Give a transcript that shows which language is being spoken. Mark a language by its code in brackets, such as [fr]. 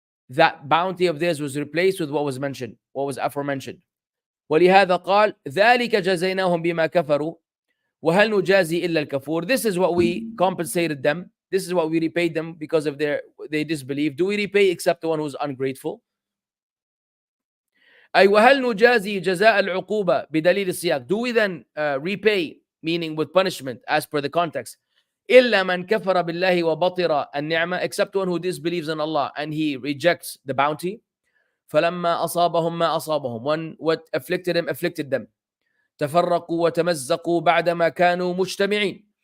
[en] That bounty of theirs was replaced with what was mentioned, what was aforementioned. [ar] ولهذا قال ذلك جزيناهم بما كفروا وهل نجازي إلا الكفور. [en] This is what we compensated them. This is what we repaid them because of they disbelieve. Do we repay except the one who's ungrateful? [ar] أي وهل نجازي جزاء العقوبة بدليل السياق. [en] Do we then repay, meaning with punishment as per the context, [ar] إلا من كفر بالله وبطر النعمة, [en] except one who disbelieves in Allah and he rejects the bounty. [ar] فلما أصابهم ما أصابهم, [en] when what afflicted them [ar] تفرقوا وتمزقوا بعدما كانوا مجتمعين.